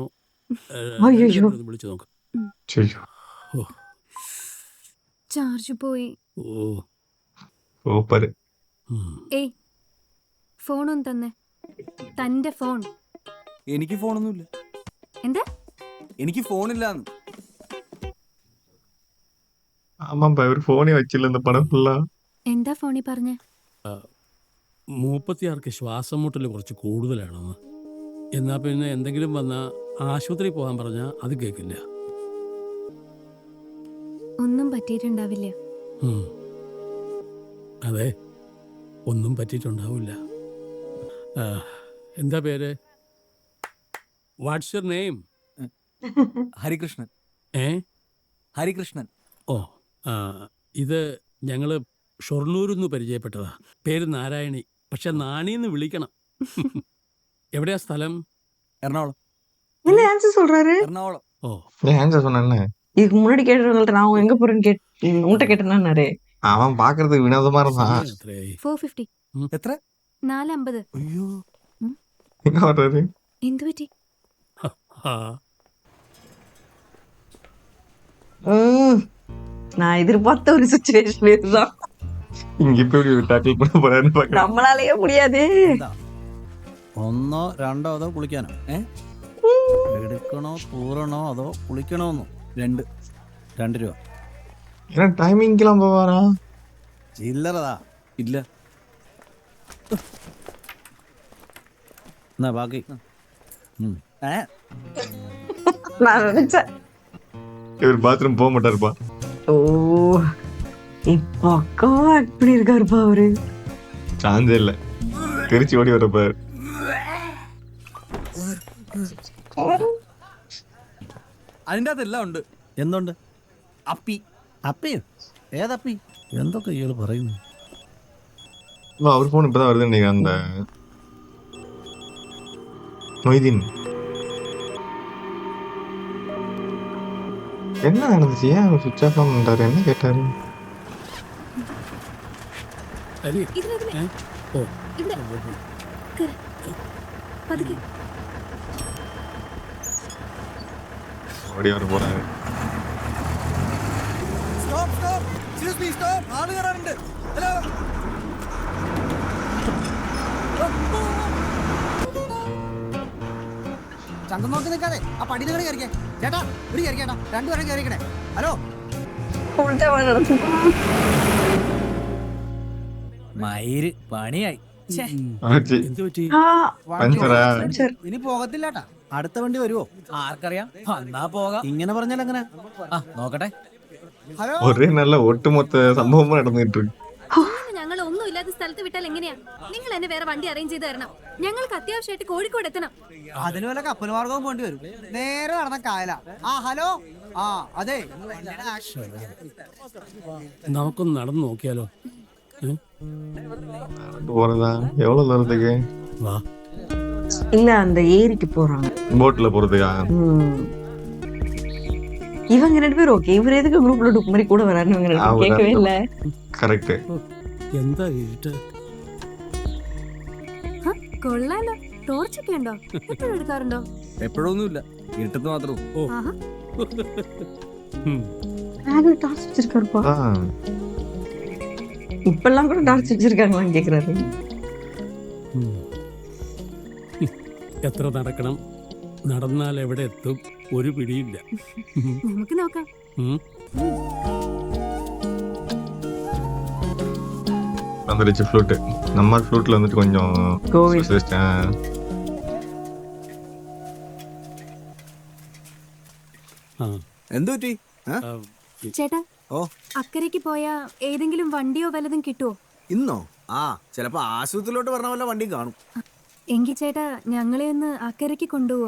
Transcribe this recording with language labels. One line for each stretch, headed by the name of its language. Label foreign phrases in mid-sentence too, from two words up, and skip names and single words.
Malayalam: വിളിച്ചു നോക്ക്. ഓ ചാർജ് പോയി. ഓ സൂപ്പർ. ഏയ് ഫോണൊന്നും തന്നെ. തന്റെ ഫോൺ. എനിക്ക് ഫോണൊന്നുമില്ല. എന്താ? എനിക്ക് ഫോണില്ലാന്ന്.
Tamil: ஆமாப்பா இவர் போனே வச்சில்ல இந்த படம் ஃபுல்லா.
Malayalam: എന്താ ഫോണിൽ പറഞ്ഞ? 36 ശ്വാസം മുട്ടൽ കുറച്ച് കൂടുതലാണെന്ന്. എന്നാ പിന്നെ എന്തെങ്കിലും വന്നാൽ ആശുപത്രി പോകാൻ പറഞ്ഞാൽ അത് കേൾക്കില്ല. ഒന്നും പറ്റിയിട്ടുണ്ടാവില്ല. അതെ, ഒന്നും പറ്റിയിട്ടുണ്ടാവില്ല. എന്താ പേര്?
English: What's your name?
Malayalam: ഹരികൃഷ്ണൻ. ഹരികൃഷ്ണൻ. ഓ ഇത് ഞങ്ങൾ ഷൊർണൂരിൽ നിന്ന് പരിചയപ്പെട്ടതാ. പേര് നാരായണി, പക്ഷെ നാണിന്ന് വിളിക്കണം. എവിടെയാ സ്ഥലം? എറണാകുളം.
Tamil: என்ன ஆன்சர் சொல்றாரு?
Malayalam: എറണാകുളം. ഓ
Tamil: ஏன் ஆன்சர் சொன்னேன்னு இதுக்கு முன்னாடி கேட்டவங்கள்ட்ட நான் எங்க போறேன்னு உன்கிட்ட கேட்டேன்னாரு. அவன் பாக்குறதுக்கு வினோதமா இருந்தான்.
Malayalam: സമയം എത്രയായി? 450. എത്ര? 450. അയ്യോ,
Tamil: எங்க வர்றாரு?
Malayalam: എന്തു പറ്റി? ആ
Tamil: நான் எதிர்பார்த்த ஒரு சுச்சுவேஷன் இதுதான். இங்க இப்ப இப்படி டாக்கிள் பண்ண போறாருன்னு பாக்க. நம்மளாலேயே முடியாது.
Malayalam: ഒന്നോ രണ്ടോ അതോ കുളിക്കാനോ? എടുക്കണോ തൂറണോ അതോ കുളിക്കണോന്നോ? 2 രൂപ.
Tamil: ஏன்னா டைமிங்க்கெல்லாம் போவாரா?
Malayalam: ചില്ലറതാ ഇല്ല. എന്നാ ബാക്കി.
Tamil: நான் நினைச்சேன். இவர் பாத்ரூம் போக மாட்டாருப்பா. ஓ இப்போ அக்கா எப்படி இருக்காருப்பா அவரு? சான்ஸே இல்ல. திருச்சி ஓடி வரப்பாரு.
Malayalam: അതിൻ്റെ അകത്തെല്ലാം ഉണ്ട്. എന്തുണ്ട്? അപ്പി. അപ്പിയോ? ഏതപ്പി? എന്തൊക്കെ ഇയാൾ പറയുന്നു?
Tamil: அவர் போன் இப்பதான் வருது நீங்க அந்த மொய்தீன். என்ன நடந்துச்சு? ஏன்
English: switch off
Tamil: பண்ணிட்டாரு? என்ன கேட்டாரு?
Malayalam: അരി ഇതിലെ ഓ ഇവിടെ കേറ്. പതുക്കെ.
Tamil: ஓடி வர போறாரு.
English: Stop stop. Excuse me, stop.
Malayalam: ആള് കയറാനുണ്ട്.
English: Hello.
Malayalam: ചന്തം നോക്കി നിൽക്കാതെ ആ പടിയിൽ കയറി കയറിക്കേ. ചേട്ടാ ഇവിടെ കയറിക്കേട്ടാ, 2 പേരും കയറിക്കണേ. ഹലോ
Tamil: உள்டாவா நடந்து
Malayalam: മയിര് പണിയായി. ഛെ, എന്ത് പറ്റി? ആ പഞ്ചറാ? ഇനി പോകത്തില്ലാട്ടാ. അടുത്ത വണ്ടി വരുവോ? ആർക്കറിയാം, വന്നാ പോകാം. ഇങ്ങനെ പറഞ്ഞാൽ എങ്ങനെ? ആ നോക്കട്ടെ. ഹലോ, ഒരേ നല്ല ഒട്ടുമൊത്ത സംഭവം നടന്നിട്ട് ഇങ്ങനെ ഞങ്ങൾ ഒന്നും ഇല്ലാത്ത സ്ഥലത്ത് വിട്ടാൽ എങ്ങനെയാ? നിങ്ങൾ എന്നെ വേറെ വണ്ടി അറേഞ്ച് ചെയ്ത് തരണം. ഞങ്ങൾക്ക് അത്യാവശ്യമായിട്ട് കോഴിക്കോട് എത്തണം. അതിന് വല്ല കപ്പൽ മാർഗവും പോണ്ടി വരും. നേരെ നടന്ന കായല. ആ ഹലോ, ആ അതെ. നമുക്കൊന്ന് നടന്നു നോക്കിയാലോ? ഏ?
Tamil: போறதா? எவ்வளவு தூரத்துக்கு?
Malayalam: വാ.
Tamil: இல்ல அந்த ஏரிக்கு போறாங்க. போட்ல போறதுக்கா? இவங்க 2 பேரும் ஓகே. இவர் எதுக்கு குரூப்ல டுக் மாதிரி கூட வராருன்னு இவங்க 2 பேரும் கேட்கவே இல்ல.
Malayalam: കറക്റ്റ്. എന്താ ഇരുട്ട്? ഹ, കൊള്ളാലോ. ടോർച്ചൊക്കെ ഉണ്ടോ? എപ്പോഴും എടുക്കാറുണ്ടോ? എപ്പോഴൊന്നുമില്ല, ഇരുട്ടത്ത് മാത്രം. ആഹാ.
Tamil: பேக்ல டார்ச் வச்சிருக்காருப்பா. ആ இப்பெல்லாம் கூட டார்ச் வச்சிருக்காங்களான்னு கேக்குறாரு.
Malayalam: എത്ര നടക്കണം? നടന്നാൽ എവിടെ എത്തും? ഒരു പിടിയില്ല. നമുക്ക് നോക്കാം. ഉം.
Tamil: வந்துருச்சு ஃப்ளூட். நம்ம ஃப்ளூட்ல வந்துட்டு கொஞ்சம் கோவில். specialist, ആ.
Malayalam: എന്തു പറ്റി? ആ, ചേട്ടാ, ഓ, അക്കരയ്ക്ക് പോയാ ഏതെങ്കിലും വണ്ടിയോ വല്ലതും കിട്ടുമോ? ഇന്നോ? ആ ചിലപ്പോ ആശുപത്രിയിലോട്ട് പറഞ്ഞ വല്ല വണ്ടിയും കാണും. എങ്കിൽ ചേട്ടാ ഞങ്ങളെ ഒന്ന് അക്കരയ്ക്ക് കൊണ്ടുപോവോ?